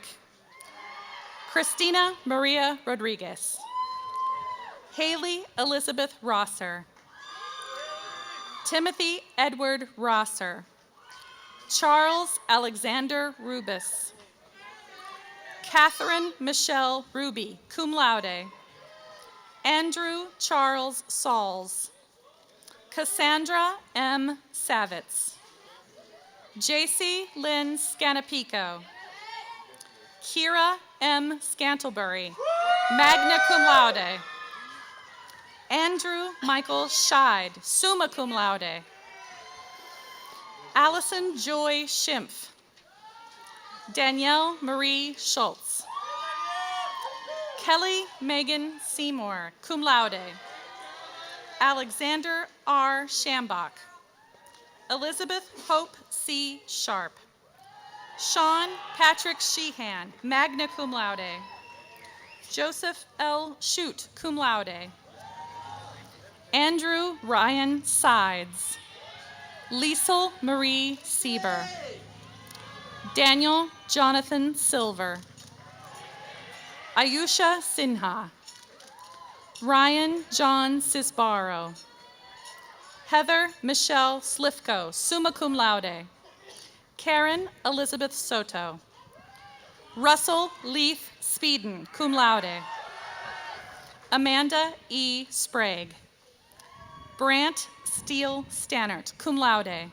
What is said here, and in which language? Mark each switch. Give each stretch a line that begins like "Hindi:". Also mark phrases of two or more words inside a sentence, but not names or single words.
English: Christina Maria Rodriguez. Haley Elizabeth Rosser. Timothy Edward Rosser. Charles Alexander Rubis. Catherine Michelle Ruby,
Latin: cum laude.
English: Andrew Charles Sauls. Cassandra M. Savitz. JC Lynn Scanapico. Kira M. Scantlebury,
Latin: magna cum laude.
English: Andrew Michael Scheid,
Latin: summa cum laude.
English: Allison Joy Schimpf. Danielle Marie Schultz. Kelly Megan Seymour,
Latin: cum laude.
English: Alexander R. Shambach. Elizabeth Hope C. Sharp. Sean Patrick Sheehan,
Latin: magna cum laude.
English: Joseph L. Shute,
Latin: cum laude.
English: Andrew Ryan Sides. Liesel Marie Sieber. Daniel Jonathan Silver. Ayusha Sinha. Ryan John Cisbaro. Heather Michelle Slifko,
Latin: summa cum laude.
English: Karen Elizabeth Soto. Russell Leith Speeden,
Latin: cum laude.
English: Amanda E. Sprague. Brant Steele Stannert,
Latin: cum laude.